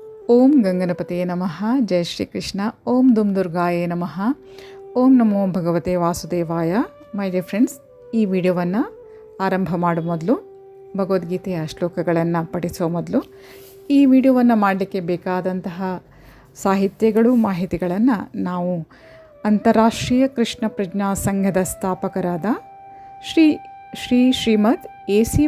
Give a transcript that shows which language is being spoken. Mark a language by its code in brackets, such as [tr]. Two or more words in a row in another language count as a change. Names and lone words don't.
[sa] ಓಂ ಗಂಗನಪತಿಯೇ ನಮಃ. ಜಯ ಶ್ರೀಕೃಷ್ಣ. ಓಂ ದುಮ್ ದುರ್ಗಾಯೇ ನಮಃ. ಓಂ ನಮೋ ಭಗವತೆ ವಾಸುದೇವಾಯ. [en] My dear friends, [kn] ಈ ವಿಡಿಯೋವನ್ನು ಆರಂಭ ಮಾಡೋ ಮೊದಲು, ಭಗವದ್ಗೀತೆಯ ಶ್ಲೋಕಗಳನ್ನು ಪಠಿಸೋ ಮೊದಲು, ಈ ವಿಡಿಯೋವನ್ನು ಮಾಡಲಿಕ್ಕೆ ಬೇಕಾದಂತಹ ಸಾಹಿತ್ಯಗಳು, ಮಾಹಿತಿಗಳನ್ನು ನಾವು ಅಂತಾರಾಷ್ಟ್ರೀಯ ಕೃಷ್ಣ ಪ್ರಜ್ಞಾ ಸಂಘದ ಸ್ಥಾಪಕರಾದ ಶ್ರೀಮದ್ ಎ.ಸಿ.